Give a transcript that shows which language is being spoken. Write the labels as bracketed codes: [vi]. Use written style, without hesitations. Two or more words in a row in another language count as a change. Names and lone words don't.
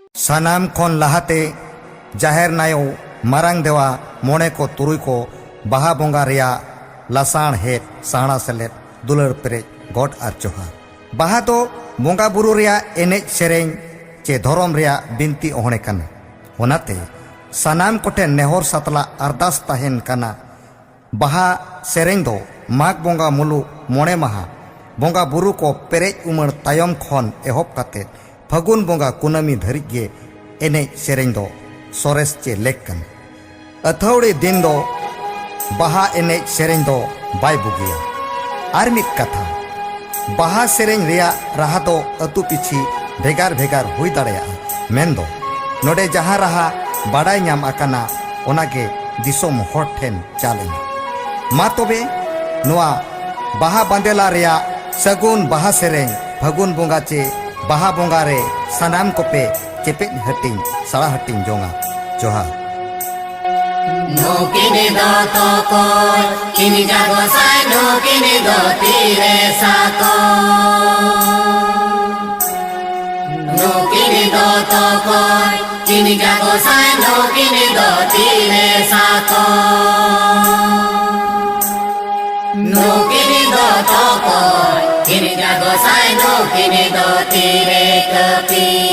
[sat] सानाम खन लहाते जाहेर नायो मारांग देवा मोणे को तुरुई को बाहा बोंगा रिया लासाण हेट साणा सेलेट दुलर पेरेज गॉड आर जोहार। बाहा तो बोंगा बुरु रिया एनेज सेरेंग चे धोरम रिया बिनती ओहणे कना ओनाते सानाम कोठे नेहर सातला अरदास ताहेन कना बाहा सेरेंग दो माघ बोंगा मुलु मोणे माहा बोंगा बुरु को पेरेज उमर तायम खन एहब काते फागुन बोंगा कुनामी धरिज गे एनेज सेरेंग दो सोरेस चे लेक कना। अथौड़ी दिन दो बाहा एनेज सेरेंग दो बाय बुगिया। आर मिद कथा बाहा सेरेंग रिया राहा दो अतु पिछी भेगार भेगार हुई दाड़ेया मेन दो नोडे जहां राहा बाडाय ᱧᱟᱢ आकाना ओनागे दिसोम हर ठेन चालेना। मा तोबे नोआ बाहा बांदेला रिया सगुन बाहा सेरेंग फागुन बोंगा चे बाहा बोंगा रे सानाम कोपे चेपेट हटिंग साड़ा हटिंग जोंगा जोहार। नो किने दो तो कोय किनि जागो साय नो किने दो तीरे साको नो किने दो तो कोय किनि जागो साय नो किने दो तीरे साको नो किने दो तो कोय किनि जागो साय नो किने दो तीरे कपी